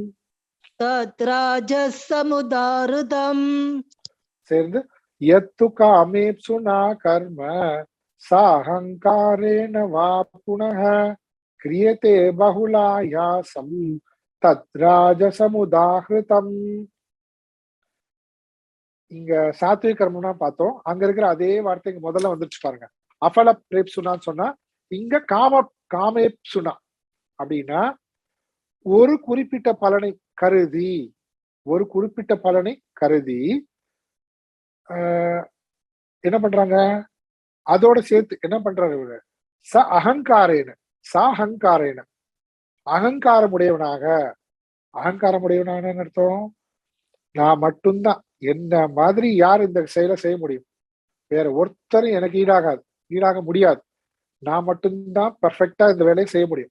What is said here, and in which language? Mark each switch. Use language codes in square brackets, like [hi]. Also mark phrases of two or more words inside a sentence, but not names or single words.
[sa] तद्राजसमुदाहृतम् சேர்ந்து यत्तु कामेप्सुना कर्म साहंकारेण वा पुनः क्रियते बहुलायासम् तद्राजसमुदाहृतम्. [ta] இங்க சாத்விக கர்மம்னா பார்த்தோம். அங்க இருக்கிற அதே வார்த்தைக்கு முதல்ல வந்துருச்சு பாருங்க. அஃபல பிரேப்சுனான்னு சொன்னா இங்க காமேப்சுனா அப்படின்னா ஒரு குறிப்பிட்ட பலனை கருதி என்ன பண்றாங்க, அதோட சேர்த்து என்ன பண்றாரு இவரு, அகங்காரேன அகங்காரமுடையவனாக அர்த்தம், நான் மட்டும்தான், என்ன மாதிரி யார் இந்த செயலை செய்ய முடியும், வேற ஒருத்தரும் எனக்கு ஈடாக முடியாது, நான் மட்டும்தான் பெர்ஃபெக்டா இந்த வேலையை செய்ய முடியும்.